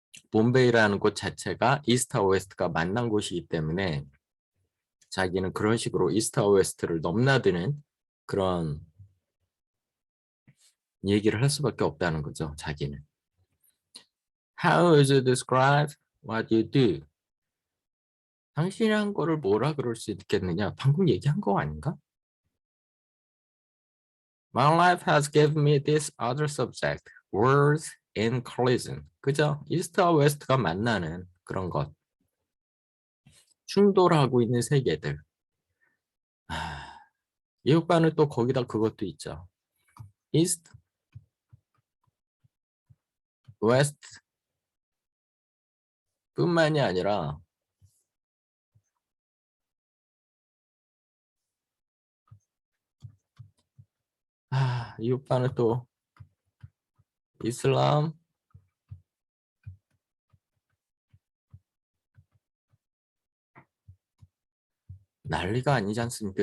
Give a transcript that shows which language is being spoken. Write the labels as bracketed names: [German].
[Korean] 봄베이라는 곳 자체가 이스트와 웨스트가 만난 곳이기 때문에 자기는 그런 식으로 이스트와 웨스트를 넘나드는 그런 얘기를 할 수밖에 없다는 거죠. 자기는. [English] How would you describe what you do? [Korean] 당신이 한 거를 뭐라 그럴 수 있겠느냐? 방금 얘기한 거 아닌가? [English] My life has given me this other subject, words in collision. [Korean] 그죠? 이스트와 웨스트가 만나는 그런 것. 충돌하고 있는 세계들. 이 오빠는 또 거기다 그것도 있죠. 이스트, 웨스트 뿐만이 아니라 이 오빠는 또 이슬람, 난리가 아니지 않습니까?